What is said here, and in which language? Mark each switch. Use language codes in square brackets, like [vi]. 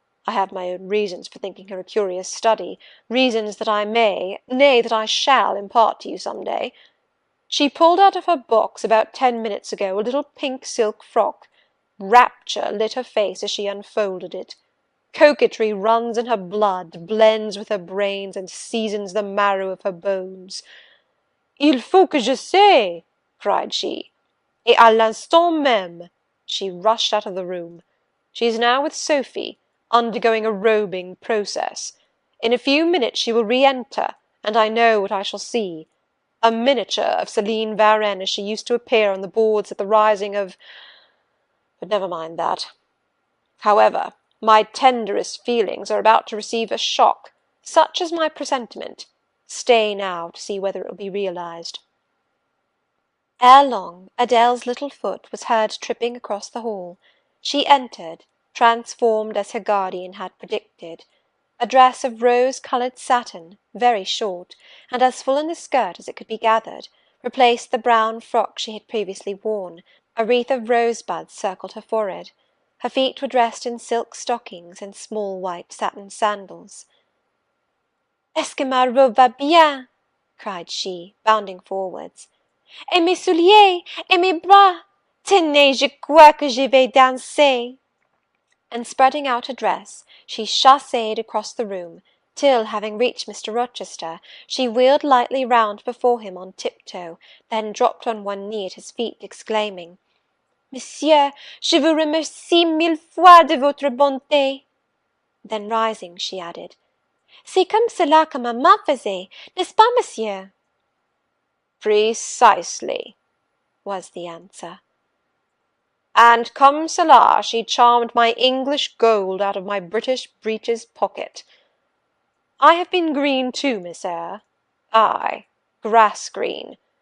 [en] I have my own reasons for thinking her a curious study, reasons that I may, nay, that I shall impart to you some day. She pulled out of her box about 10 minutes ago a little pink silk frock. Rapture lit her face as she unfolded it. Coquetry runs in her blood, blends with her brains, and seasons the marrow of her bones. [fr] Il faut que je sais, [en] cried she, [fr] et à l'instant même. [en] She rushed out of the room. She is now with Sophie, undergoing a robing process. In a few minutes she will re-enter, and I know what I shall see. A miniature of Céline Varenne as she used to appear on the boards at the rising of— but never mind that. However, my tenderest feelings are about to receive a shock, such as my presentiment. Stay now to see whether it will be realized. Ere long, Adèle's little foot was heard tripping across the hall. She entered, transformed as her guardian had predicted. A dress of rose-coloured satin, very short, and as full in the skirt as it could be gathered, replaced the brown frock she had previously worn. A wreath of rosebuds circled her forehead. Her feet were dressed in silk stockings and small white satin sandals. [fr] "Est-ce que ma robe va bien?" [en] cried she, bounding forwards. [fr] "Et mes souliers, et mes bras! Tenez, je crois que je vais danser." [en] And spreading out her dress, she chassed across the room, till, having reached Mr. Rochester, she wheeled lightly round before him on tiptoe, then dropped on one knee at his feet, exclaiming, [fr] "Monsieur, je vous remercie mille fois de votre bonté." [en] Then rising, she added, [fr] "C'est comme cela que maman faisait, n'est-ce pas, monsieur?" [en] "Precisely," was the answer. "And [fr] comme cela [en] she charmed my English gold out of my British breeches pocket. I have been green too, Miss Eyre. Ay, grass green.